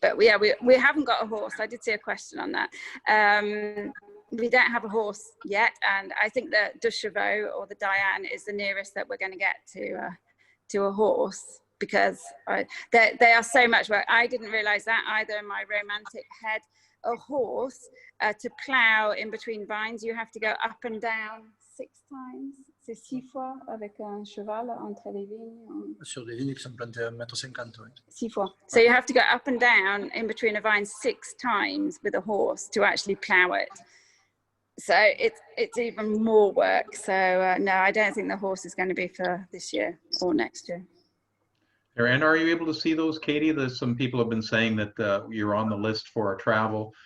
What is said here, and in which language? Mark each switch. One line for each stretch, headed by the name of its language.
English: But yeah, we haven't got a horse. I did see a question on that. We don't have a horse yet, and I think the De Chevaux or the Diane is the nearest that we're going to get to a horse, because they are so much work. I didn't realize that either in my romantic head. A horse, to plow in between vines, you have to go up and down 6 times.
French: C'est 6 fois avec un cheval entre les vignes. Sur des vignes qui sont plantées à 1,50 m. 6 fois.
English: So you have to go up and down in between a vine 6 times with a horse to actually plow it. So it's even more work. So no, I don't think the horse is going to be for this year or next year. And are you able to see those, Katie? There's some people have been saying that you're on the list for our travel.